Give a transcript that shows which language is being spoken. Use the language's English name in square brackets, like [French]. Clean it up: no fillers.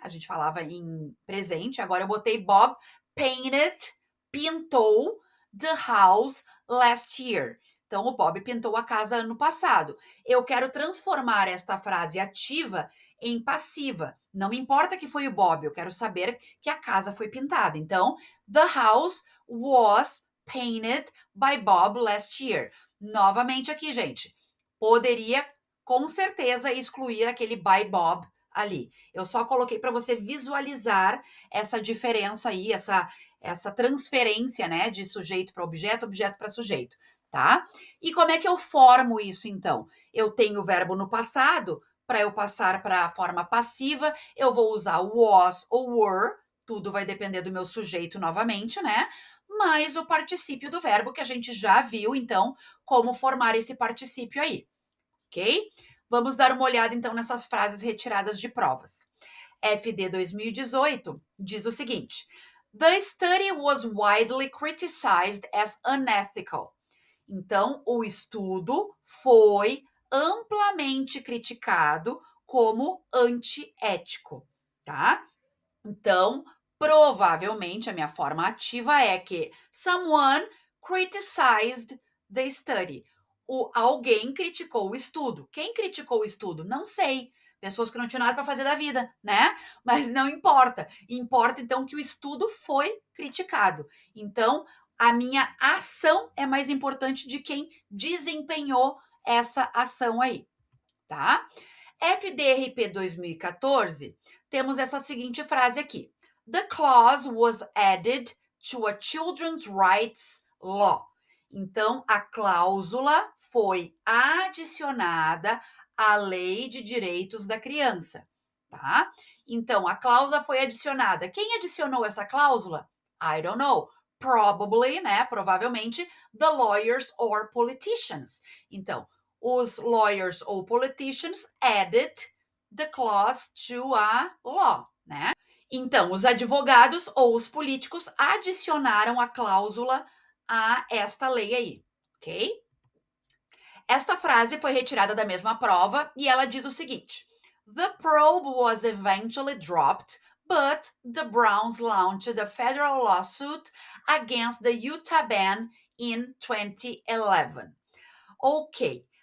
[Portuguese] A gente falava em presente, agora eu botei [English] Bob painted, [Portuguese] pintou [English] the house last year. [Portuguese] Então, o Bob pintou a casa ano passado. Eu quero transformar esta frase ativa em passiva. Não importa que foi o Bob, eu quero saber que a casa foi pintada. [English] Então, the house was painted by Bob last year. [Portuguese] Novamente aqui, gente. Poderia com certeza excluir aquele by Bob ali. Eu só coloquei para você visualizar essa diferença aí, essa transferência, né, de sujeito para objeto, objeto para sujeito, tá? E como é que eu formo isso, então? Eu tenho o verbo no passado, para eu passar para a forma passiva, eu vou usar was ou were, tudo vai depender do meu sujeito novamente, né? Mais o particípio do verbo, que a gente já viu, então, como formar esse particípio aí, ok? Vamos dar uma olhada, então, nessas frases retiradas de provas. [English] FD 2018 [Portuguese] diz o seguinte: [English] The study was widely criticized as unethical. [Portuguese] Então, o estudo foi amplamente criticado como antiético, tá? Então, provavelmente a minha forma ativa é que [English] someone criticized the study. [Portuguese] Alguém criticou o estudo. Quem criticou o estudo? Não sei. Pessoas que não tinham nada para fazer da vida, né? Mas não importa. Importa, então, que o estudo foi criticado. Então, a minha ação é mais importante de quem desempenhou essa ação aí, tá? FDRP 2014, temos essa seguinte frase aqui. [English] The clause was added to a children's rights law. [Portuguese] Então, a cláusula foi adicionada à Lei de Direitos da Criança, tá? Então, a cláusula foi adicionada. Quem adicionou essa cláusula? [English] I don't know. Probably, né? [Portuguese] Provavelmente, [English] the lawyers or politicians. [Portuguese] Então, os [English] lawyers ou politicians added the clause to a law, né? [Portuguese] Então, os advogados ou os políticos adicionaram a cláusula a esta lei aí, ok? Esta frase foi retirada da mesma prova e ela diz o seguinte: [English] The probe was eventually dropped, but the Browns launched a federal lawsuit against the Utah ban in 2011. Ok.